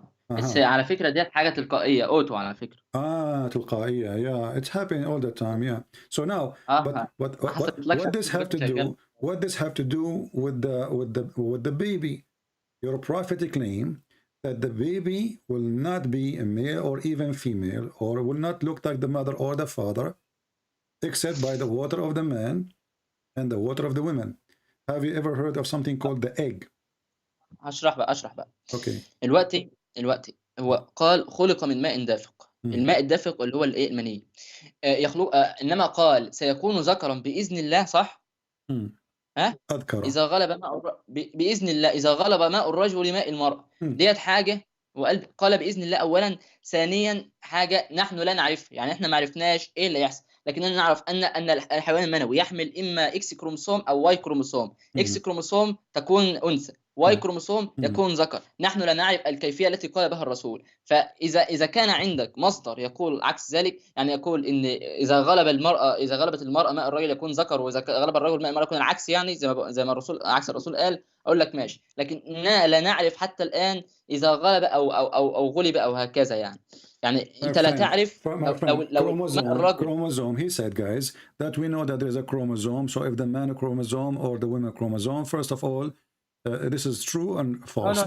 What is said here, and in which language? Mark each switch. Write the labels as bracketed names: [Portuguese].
[Arabic] بس على فكرة ديت حاجة تلقائية، أوتو على فكرة. تلقائية. [English] Yeah, it's happening all the time. Yeah. So now, but what this have to do? What this have to do with the baby? Your prophetic claim that the baby will not be a male or even female, or will not look like the mother or the father, except by the water of the man and the water of the women. Have you ever heard of something called the egg? [Arabic] أشرح بقى. [English] Okay. [Arabic] الوقت هو قال خلق من ماء دافق. الماء الدافق اللي هو الايه؟ المني. يخلق انما قال سيكون ذكرا باذن الله، صح؟ أذكر. اذا غلب ماء باذن الله، اذا غلب ماء الرجل ماء المرأة. ديت حاجه، وقال باذن الله اولا. ثانيا حاجه نحن لا نعرفها، يعني احنا ما عرفناش ايه اللي يحصل، لكننا نعرف ان الحيوان المنوي يحمل اما اكس كروموسوم او واي كروموسوم. اكس كروموسوم تكون انثى، واي كروموسوم يكون ذكر. نحن لا نعرف الكيفيه التي قال بها الرسول. فاذا كان عندك مصدر يقول عكس ذلك، يعني يقول ان اذا غلبت المراه ماء الرجل يكون ذكر، واذا غلب الرجل ماء المراه يكون العكس، يعني زي ما الرسول عكس الرسول قال، اقول لك ماشي. لكن لا نعرف حتى الان اذا غلب او غلب او هكذا، يعني انت لا تعرف لو [English] chromosome. He said, guys, that we know that there is a chromosome. So if the man chromosome or the women chromosome, first of all, this is true and false.